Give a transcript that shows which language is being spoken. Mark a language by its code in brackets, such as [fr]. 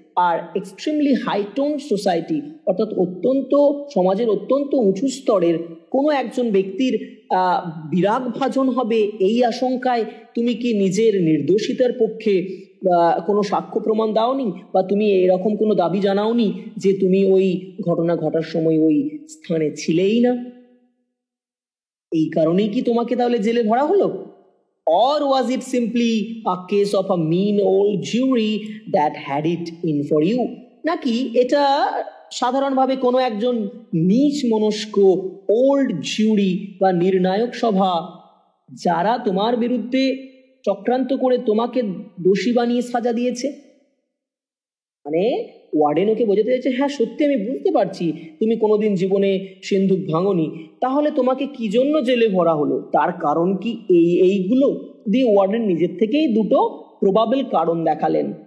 [bn] Are [en] extremely high tone society [bn] অর্থাৎ সমাজের অত্যন্ত উঁচু স্তরের কোনো একজন ব্যক্তির বিরাগ ভাজন হবে এই আশঙ্কায় তুমি কি নিজের নির্দোষিতার পক্ষে কোনো সাক্ষ্য প্রমাণ দাওনি, বা তুমি এরকম কোনো দাবি জানাওনি যে তুমি ওই ঘটনা ঘটার সময় ওই স্থানে ছিলেই না, এই কারণেই কি তোমাকে তাহলে জেলে ভরা হলো? [en] Or was it simply a case of a mean old jury that had it in for you? [bn] নাকি এটা সাধারণভাবে কোনো একজন নীচ মনস্ক ওল্ড জুরি বা নির্ণায়ক সভা যারা তোমার বিরুদ্ধে চক্রান্ত করে তোমাকে দোষী বানিয়ে সাজা দিয়েছে? মানে ওয়ার্ডেন ওকে বোঝাতে চাইছে, হ্যাঁ সত্যি আমি বুঝতে পারছি তুমি কোনোদিন জীবনে সিন্ধুক ভাঙনি, তাহলে তোমাকে কি জন্য জেলে ভরা হলো, তার কারণ কি এইগুলো দিয়ে ওয়ার্ডেন নিজের থেকেই দুটো প্রবাবল কারণ দেখালেন।